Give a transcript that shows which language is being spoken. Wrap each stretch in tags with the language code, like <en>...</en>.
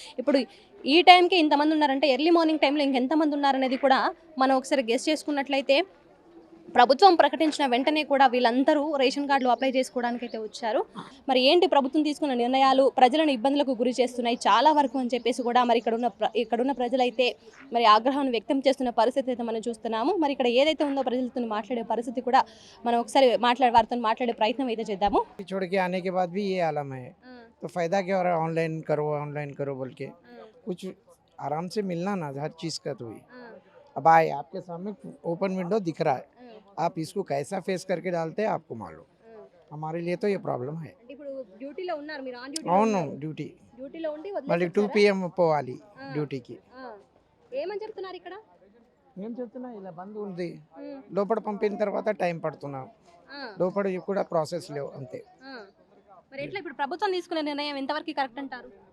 <te>ఇప్పుడు ఈ టైంకి ఇంతమంది ఉన్నారంటే ఎర్లీ మార్నింగ్ టైంలో ఇంకెంతమంది ఉన్నారనేది కూడా మనం ఒకసారి గెస్ చేసుకున్నట్లయితే ప్రభుత్వం ప్రకటించిన వెంటనే కూడా వీళ్ళందరూ రేషన్ కార్డులు అప్లై చేసుకోవడానికి అయితే వచ్చారు. మరి ఏంటి ప్రభుత్వం తీసుకున్న నిర్ణయాలు ప్రజలను ఇబ్బందులకు గురి చేస్తున్నాయి చాలా వరకు అని చెప్పేసి కూడా మరి ఇక్కడున్న ప్రజలైతే మరి ఆగ్రహాన్ని వ్యక్తం చేస్తున్న పరిస్థితి అయితే మనం చూస్తున్నాము. మరి ఇక్కడ ఏదైతే ఉందో ప్రజలతో మాట్లాడే పరిస్థితి కూడా మనం ఒకసారి వారితో మాట్లాడే ప్రయత్నం అయితే చేద్దాము.</te> <hi>छोड़ के आने के बाद भी ये आलम है तो फायदा क्या हो रहा है? ऑनलाइन करो बोल के कुछ आराम से मिलना ना हर चीज़ का। तो ही अब आए आपके सामने ओपन विंडो दिख रहा है, आप इसको कैसा फेस करके डालते हैं आपको मालूम। हमारे लिए तो ये प्रॉब्लम है।</hi> <te>డ్యూటీలో ఉన్నారు మీరు, ఆన్ అవును డ్యూటీలో ఉండి మళ్ళీ 2 PM పోవాలి డ్యూటీకి. ఏమని చెప్తున్నారు ఇక్కడ? ఏం చెప్తున్నా ఇలా బంద్ ఉంది, లోపల పంపిన తర్వాత టైం పడుతున్నా, లోపల కూడా ప్రాసెస్ లేవు అంతే. మరి ఎట్లా ఇప్పుడు ప్రభుత్వం తీసుకునే నిర్ణయం ఎంతవరకు కరెక్ట్ అంటారు?</te>